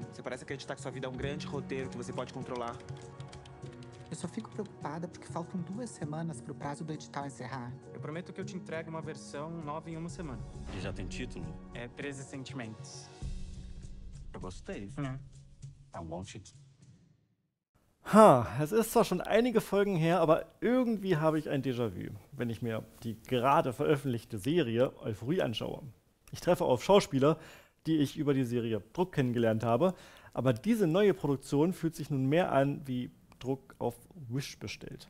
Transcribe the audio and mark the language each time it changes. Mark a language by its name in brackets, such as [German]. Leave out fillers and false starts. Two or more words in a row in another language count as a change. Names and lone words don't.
[Portuguese] Você parece acreditar que sua vida é um grande roteiro que você pode controlar. Eu só fico preocupada porque faltam 2 semanas pro prazo do edital encerrar. Eu prometo que eu te entrego uma versão nova em uma semana. E já tem título? É 13 Sentimentos. Eu gostei. É um bom título. [German] Es ist zwar schon einige Folgen her, aber irgendwie habe ich ein Déjà-vu, wenn ich mir die gerade veröffentlichte Serie Euphorie anschaue. Ich treffe auf Schauspieler, die ich über die Serie Druck kennengelernt habe, aber diese neue Produktion fühlt sich nun mehr an wie Druck auf Wish bestellt.